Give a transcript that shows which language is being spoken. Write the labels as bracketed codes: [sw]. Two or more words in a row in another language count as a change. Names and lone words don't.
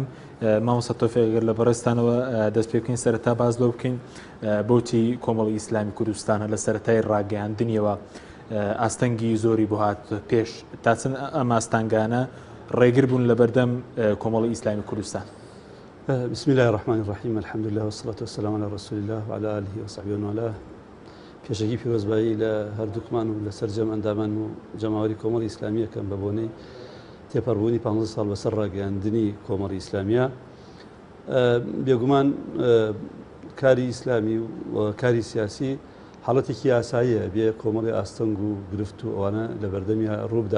[ckb] مامۆستا تۆفیق ئەگەر لە بەڕێستانەوە دەست پێ بکەین سەرەتا باز لەو بکەین بۆتی کۆمەڵی ئیسلامی کوردستانە لە سەرەتای ڕاگەیاندنیەوە ئاستەنگی زۆری بۆ هات پێش تا چەند ئەم ئاستانگانە ڕێگر بوون لە بەردەم کۆمەڵی ئیسلامی کوردستان. [ar] بسم الله الرحمن الرحيم الحمد لله والصلاة والسلام على رسول الله وعلى آله وصحبه وعلى [ckb] پێشەکی پیرۆزبایی لە هەردووکمان و لەسەر جەم ئەندامان و جەماوەری کۆمەڵی ئیسلامیەکەم بە بۆنەی تێپەڕبوونی 15 ساڵ بەسەر ڕاگەیاندنی کۆمەڵی ئیسلامیە. بێگومان کاری ئیسلامی و کاری سیاسی حاڵەتێکی یاساییە بێ کۆمەڵی ئاستەنگ و گرفت و ئەوانە لە بەردەمی ڕووبدا.